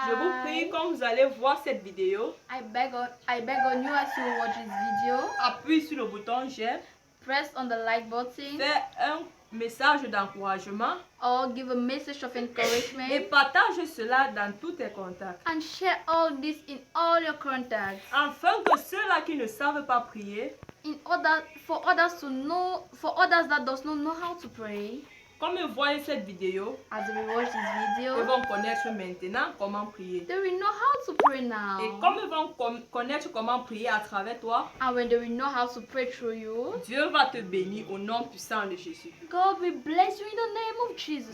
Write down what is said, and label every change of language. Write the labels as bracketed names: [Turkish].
[French] Je vous prie, quand vous allez voir cette vidéo, [English] I beg on you as you watch this video, [French] appuie sur le bouton j'aime, [English] press on the like button [French] fais un message d'encouragement [English] or give a message of [French] et [English] encouragement [French] partage cela dans tous tes contacts. [English] and share all this in all your contacts [French] Afin que ceux-là qui ne savent pas prier, [English] for others that does not know how to pray, [French] comme ils voient cette vidéo, [English] as they watch this [French] ils [English] video, [French] vont connaître maintenant comment prier. [English] they will know how to pray [French] Et [English] now. [French] comme ils vont connaître comment prier à travers toi, [English] And when they will know how to pray through you, [French] Dieu va te bénir au nom puissant de Jésus. [English] God will bless you in the name of Jesus